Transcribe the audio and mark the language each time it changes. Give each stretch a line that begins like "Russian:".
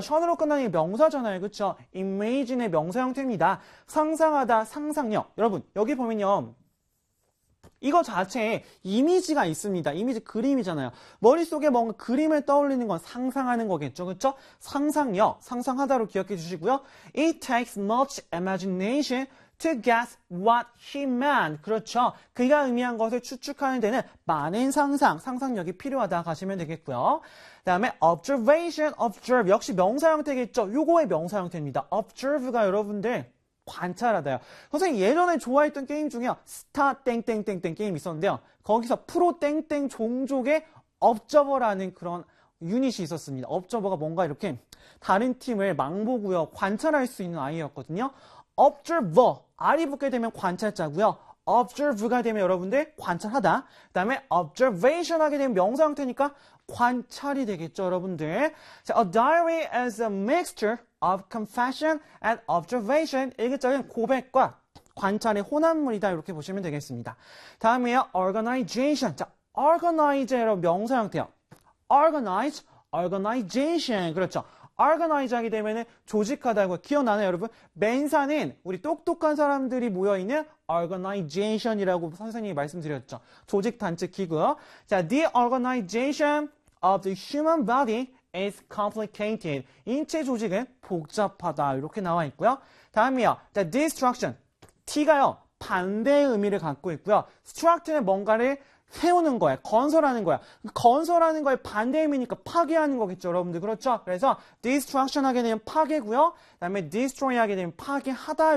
Korean: 션으로 끝나는 게 명사잖아요, 그쵸? Imagine의 명사 형태입니다. 상상하다, 상상력. 여러분, 여기 보면요, 이거 자체에 이미지가 있습니다. 이미지 그림이잖아요. 머릿속에 뭔가 그림을 떠올리는 건 상상하는 거겠죠, 그쵸? 상상력, 상상하다로 기억해 주시고요.
English: It takes much imagination to guess what he meant.
Korean: 그렇죠. 그가 의미한 것을 추측하는 데는 많은 상상력이 필요하다 가시면 되겠고요. 그다음에 observation, observe 역시 명사 형태겠죠. 요거의 명사 형태입니다. observe가 여러분들 관찰하다요. 선생님 예전에 좋아했던 게임 중에 스타 땡땡땡땡 게임 있었는데요. 거기서 프로 땡땡 종족의 observer라는 그런 유닛이 있었습니다. observer가 뭔가 이렇게 다른 팀을 망보고요, 관찰할 수 있는 아이였거든요. observer, R이 붙게 되면 관찰자고요. observe가 되면 여러분들 관찰하다. 그다음에 observation 하게 되면 명사 형태니까 관찰이 되겠죠, 여러분들.
English: 자, a diary is a mixture of confession and observation.
Korean: 일기적인 고백과 관찰의 혼합물이다. 이렇게 보시면 되겠습니다. 다음이요, organization. 자, organize 여러분 명사 형태요. organize, organization. 그렇죠. organize 하게 되면은 조직하다고 기억나나요, 여러분? 맨사는 우리 똑똑한 사람들이 모여있는 organization이라고 선생님이 말씀드렸죠. 조직 단체 기구요.
English: 자, the organization of the human body is complicated.
Korean: 인체 조직은 복잡하다. 이렇게 나와 있고요. 다음이요. 자, destruction. T가요, 반대의 의미를 갖고 있고요. struct는 뭔가를 세우는 거야, 건설하는 거야. 건설하는 거에 반대 의미니까 파괴하는 거겠죠, 여러분들. 그렇죠? 그래서 destruction 하게 되면 파괴고요. 그다음에 destroy 하게 되면 파괴하다.